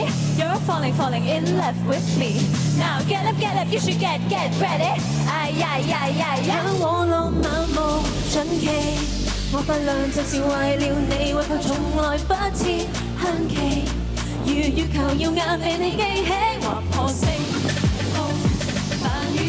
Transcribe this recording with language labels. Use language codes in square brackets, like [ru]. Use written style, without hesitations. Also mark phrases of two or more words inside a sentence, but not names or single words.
[en] You're falling in love with me. Now get up, you should get ready. 哎呀呀呀呀！ [yue] 我浪漫無盡期，我發亮就是為了你，為佢從來不設限期。如月球耀眼被你記起，劃破星空，繁與